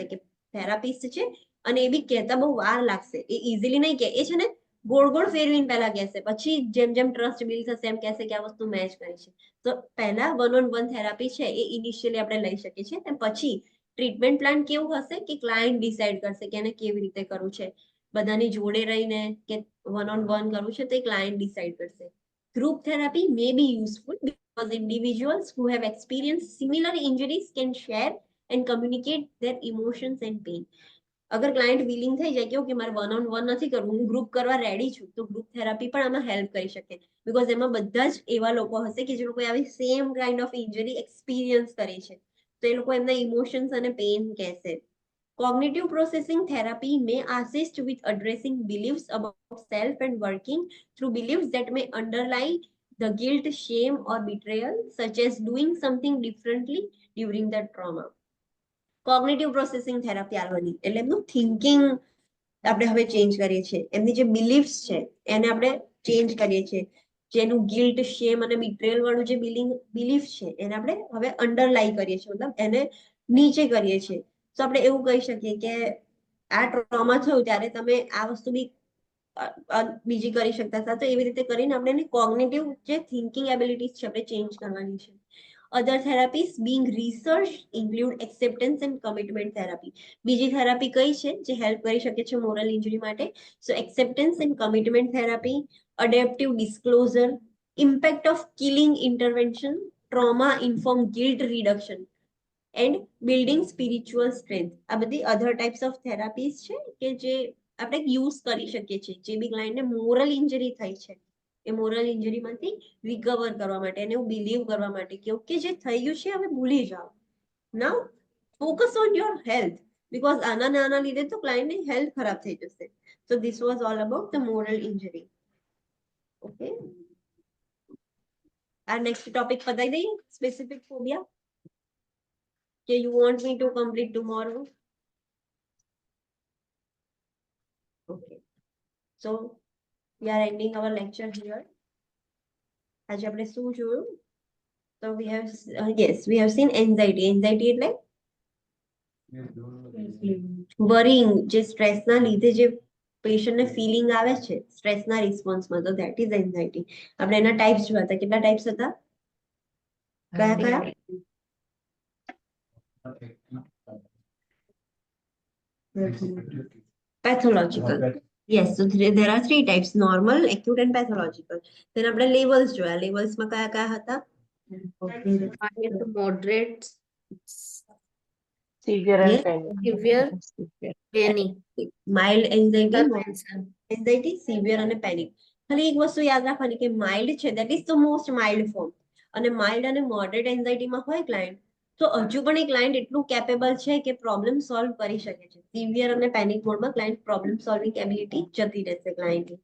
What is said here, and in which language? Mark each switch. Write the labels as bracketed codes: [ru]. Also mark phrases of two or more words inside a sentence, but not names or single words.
[gu] કે થેરાપિસ્ટ છે અને એ બી કહેતા બહુ વાર લાગશે, એ ઇઝીલી નહીં કહે, એ છે ને ગોળ ગોળ ફેરવીને પહેલા કહેશે, પછી જેમ જેમ [en] trust build [gu] થશે એમ કહેશે કે આ વસ્તુ મેચ કરી છે. તો પહેલા [en] one-on-one therapy [gu] છે એ ઇનિશિયલી આપણે લઈ શકીએ છીએ, અને પછી [en] treatment plan [gu] કેવું હશે કે [en] client decide [gu] કરશે કે એને કેવી રીતે કરવું છે, બધાની જોડે રહીને કે વન-ઓન-વન કરવું છે તો એ [en] client decide [gu] કરશે. [en] Group therapy may be useful because individuals who have experienced similar injuries can share and communicate their emotions and pain. [gu] અગર [en] client willing [gu] થઈ જાય કે ઓકે મારે વન-ઓન-વન નથી કરવું, હું ગ્રુપ કરવા રેડી છું, તો [en] group therapy [gu] પણ આમાં હેલ્પ કરી શકે. બીકોઝ એમાં બધા જ એવા લોકો હશે કે જે લોકો આવી [en] same kind of injury experience [gu] કરી છે, તો એ લોકો એમના ઇમોશન્સ અને પેઇન કહેશે. [en] Cognitive processing therapy may assist with addressing beliefs about self and working through beliefs that may underlie the guilt, shame, or betrayal, such as doing something differently during the trauma. cognitive processing therapy [gu] આવવાની એટલે એમનું થિંકિંગ આપણે હવે ચેન્જ કરીએ છીએ, એમની જે બિલીફ્સ છે એને આપણે ચેન્જ કરીએ છીએ, જેનું [en] guilt, shame [gu] અને બિટ્રેયલ વાળું જે બિલીફ છે એને આપણે હવે અંડરલાઈ કરીએ છીએ, મતલબ એને નીચે કરીએ છીએ. તો આપણે એવું કહી શકીએ કે આ ટ્રોમા થયું ત્યારે તમે આ વસ્તુ બી બીજી કરી શકતા હતા. તો એવી રીતે કરીને આપણે એની કોગ્નિટિવ જે [en] thinking abilities [gu] છે આપણે ચેન્જ કરવાની છે. [en] Other therapies being research include acceptance and commitment therapy. [gu] બીજી થેરાપી કઈ છે જે હેલ્પ કરી શકે છે [en] moral injury [gu] માટે? [en] So acceptance and commitment therapy, adaptive disclosure, impact of killing intervention, trauma informed guilt reduction and building spiritual strength. [gu] આ બધી [en] other types of therapies [gu] છે કે જે આપણે યુઝ કરી શકીએ છીએ જે બી ક્લાયન્ટને [en] moral injury [gu] થઈ છે એ [en] moral injuryમાંથી [gu] રિકવર કરવા માટે અને એવું બિલીવ કરવા માટે કે ઓકે જે થઈ ગયું છે હવે ભૂલી જાઓ. [en] Now focus on your health, because [gu] આના લીધે તો ક્લાયન્ટની હેલ્થ ખરાબ થઈ જશે. [en] So this was all about the moral injury. Okay. Our next topic પતાઈ દઈએ, specific phobia. Okay, you want me to complete tomorrow? Okay. So we are ending our lecture here. [gu] આજે આપણે શું જોયું? [en] So we have we have seen anxiety. Anxiety એટલે worrying, [gu] જે સ્ટ્રેસના લીધે જે [en] patientને feeling [gu] આવે છે સ્ટ્રેસના રિસ્પોન્સમાં, તો [en] that is anxiety. [gu] આપણે એના ટાઈપ્સ જોયા હતા. કેટલા ટાઈપ્સ હતા? કયા કયા? [en] Pathological. Yes, so there are 3 types: normal, acute and pathological. [gu] Then આપણે levels જોયા. Levelsમાં કયા કયા હતા? [en] Moderate, Severe Yes. severe, panic, Mild anxiety, intervention. anxiety, severe અને પેનિક. [gu] ખાલી એક વસ્તુ યાદ રાખવાની કે માઇલ્ડ છે [en] that is the most mild form, [gu] અને માઇલ્ડ અને [en] moderate anxietyમાં [gu] હોય ક્લાયન્ટ તો હજુ પણ એ ક્લાયન્ટ એટલું કેપેબલ છે કે [en] problem solve [gu] કરી શકે છે. સિવિયર અને પેનિક મોડમાં ક્લાયન્ટ [en] problem solving ability [gu] જતી રહેશે ક્લાયન્ટની.